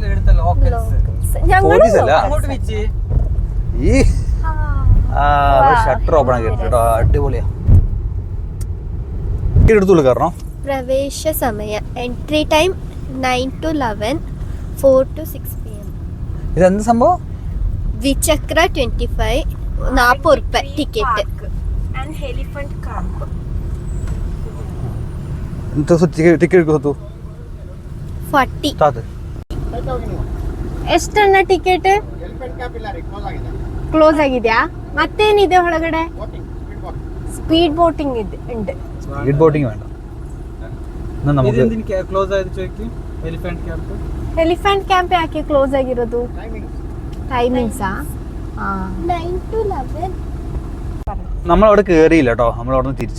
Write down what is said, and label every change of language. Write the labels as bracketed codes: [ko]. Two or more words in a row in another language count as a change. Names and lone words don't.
[ml] പോലീസല്ല ഈ ഷട്ടർ ഓപ്പൺ ആക്കിയിട്ടുണ്ട് കേട്ടോ. അടിപൊളിയാ. എടുത്തോളൂ കാരണം പ്രവേശ സമയം [en] entry time [ml] 9 to 11, 4 to 6 PM. ഇതെന്ത് സംഭവം? ദ്വിചക്ര 25, 40 രൂപ ടിക്കറ്റ്. [kn] ಟಿಕೆಟ್ ಗೊತ್ತು 40. ಎಷ್ಟನ್ನ ಟಿಕೆಟ್? ಕ್ಲೋಸ್ ಆಗಿದೆಯಾ? ಮತ್ತೇನಿದೆ ಒಳಗಡೆ? [ml] സ്പീഡ് ബോട്ടിംഗ് ഉണ്ട്. സ്പീഡ് ബോട്ടിംഗ് വേണ്ട. നമുക്ക് ക്ലോസ് ആയത് ചോദിക്കും. [kn] എലിഫന്റ് ക്യാമ്പ് ಯಾಕೆ ക്ലോസ് ಆಗಿರೋದು? [ml] ടൈമിങ്സാ? 9 to 11. നമ്മളവിടെ കേറിയില്ല കേട്ടോ. നമ്മളവിടെ നിന്ന് തിരിച്ചു.